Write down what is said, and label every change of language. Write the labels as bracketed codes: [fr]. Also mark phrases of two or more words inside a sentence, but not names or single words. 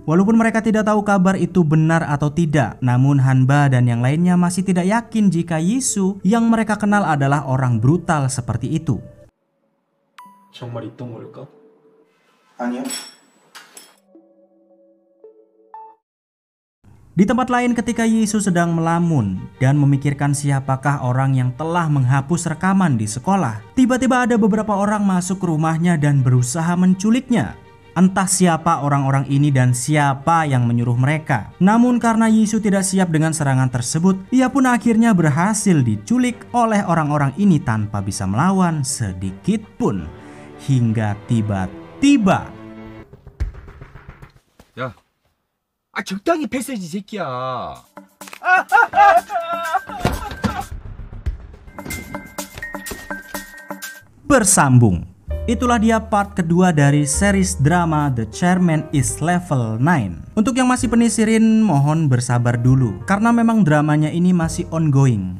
[id] Walaupun mereka tidak tahu kabar itu benar atau tidak, namun Hanba dan yang lainnya masih tidak yakin jika Yisu yang mereka kenal adalah orang brutal seperti itu. [ko] 정말 있던 걸까? 아니요. [id] Di tempat lain ketika Yisu sedang melamun dan memikirkan siapakah orang yang telah menghapus rekaman di sekolah, tiba-tiba ada beberapa orang masuk ke rumahnya dan berusaha menculiknya. Entah siapa orang-orang ini dan siapa yang menyuruh mereka. Namun karena Yisu tidak siap dengan serangan tersebut, ia pun akhirnya berhasil diculik oleh orang-orang ini tanpa bisa melawan sedikit pun. Hingga tiba-tiba [ko] 야, 적당히 패스해야지 이 새끼야. [id] bersambung. Itulah dia part kedua dari series drama The Chairman is Level 9. Untuk yang masih penisirin, mohon bersabar dulu karena memang dramanya ini masih ongoing.